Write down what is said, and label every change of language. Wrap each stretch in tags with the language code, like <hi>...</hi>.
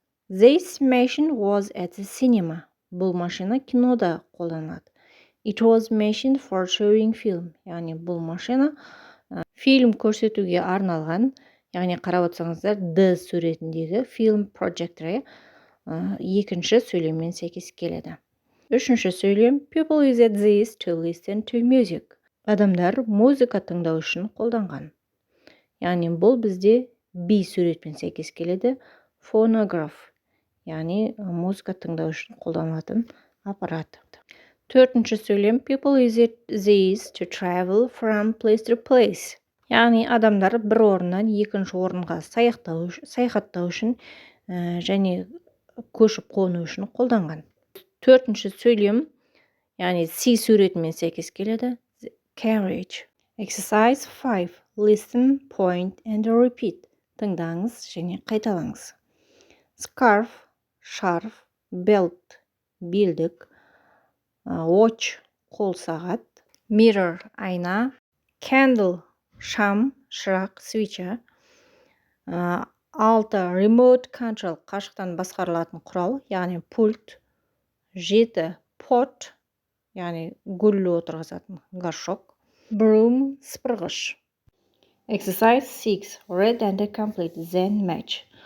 <en>This machine was at the cinema.</en> <kk>Бұл машина кинода қолданады.</kk> <en>It was machine for showing film.</en> <kk>Яғни бұл машина фильм көрсетуге арналған. Яғни қарап отырсаңыздар, D суретіндегі film projector екінші сөйлеммен сәйкес келеді. Үшінші сөйлем.</kk> <en>People use this to listen to music.</en> <kk>Адамдар музыка тыңдау үшін қолданған. Яғни бұл бізде B суретпен сәйкес келеді.</kk> <en>Phonograph.</en> <kk>Яғни музыка тыңдау үшін қолданылатын аппарат. Төртінші сөйлем.</kk> <en>People use this to travel from place to place.</en> <kk>Яғни адамдар бір орыннан екінші орынға саяхаттау үшін және көшіп қону үшін қолданған. Төртінші сөйлем, яғни C суретімен сәйкес келеді.</kk> <en>Carriage. Exercise 5. Listen, point and repeat.</en> <kk>Тыңдаңыз және қайталаңыз. Scarf, шарф, belt, белдік, watch, қол сағат, mirror, айна, candle, шам, шырақ, свеча, 6. Remote control, қашықтан басқарылатын құрал, яғни пульт, 7. Pot, яғни гүл отырғызатын горшок, broom, сыпырғыш.</kk> <en>Exercise 6. Read and complete, then match.</en>